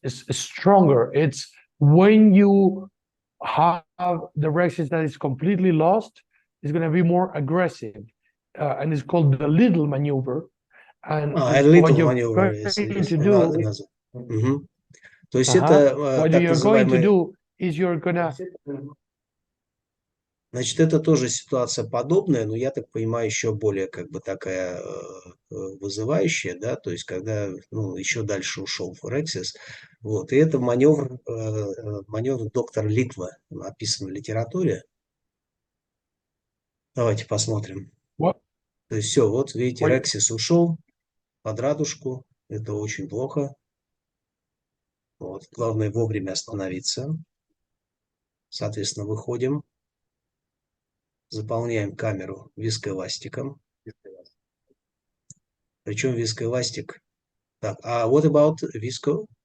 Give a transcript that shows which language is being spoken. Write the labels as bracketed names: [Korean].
[English] It's stronger. It's when you have the rhexis that is completely lost, it's going to be more aggressive, and it's called the little maneuver. And what you're going to do, [Russian] То есть это [English] what you're going to do is you're gonna. [Russian] Значит, это тоже ситуация подобная, но я так понимаю, еще более как бы такая вызывающая, да, то есть когда еще дальше ушел рhexis. Вот, и это маневр доктора Литва, описан в литературе. Давайте посмотрим. [English] What? [Russian] То есть все, вот видите, rhexis ушел под радужку, это очень плохо. Вот, главное вовремя остановиться. Соответственно, выходим. Заполняем камеру вискоэластиком. Причем вискоэластик. Так, а [English] what about visco?